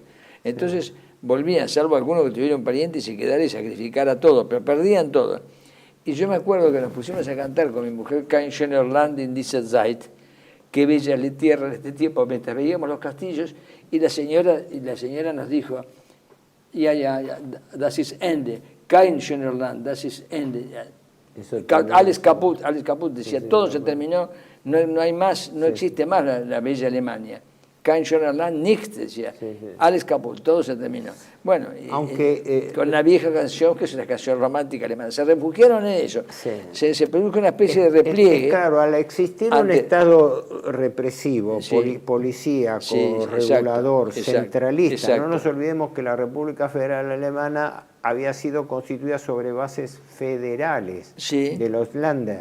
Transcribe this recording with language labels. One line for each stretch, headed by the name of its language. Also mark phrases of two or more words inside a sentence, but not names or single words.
Spanish: Entonces volvían, salvo algunos que tuvieron parientes y se quedara y sacrificara todo, pero perdían todo. Y yo me acuerdo que nos pusimos a cantar con mi mujer
German: Kein schöner Land in dieser Zeit,
Spanish: qué bella la tierra en este tiempo, mientras veíamos los castillos, y la señora nos dijo, ya,
German: das ist Ende, kein schöner Land, das ist Ende. Alles kaputt,
Spanish: decía, todo se terminó, no hay más, no existe más la bella Alemania.
German: Kein schöner Land, nichts, decía, alles kaputt,
Spanish: todo se terminó. Bueno, con la vieja canción, que es una canción romántica alemana, se refugiaron en eso, se produjo una especie de repliegue. Claro, al existir un Estado represivo, policíaco, regulador, centralista, no nos olvidemos que la República Federal Alemana había sido constituida sobre bases federales de los Länder.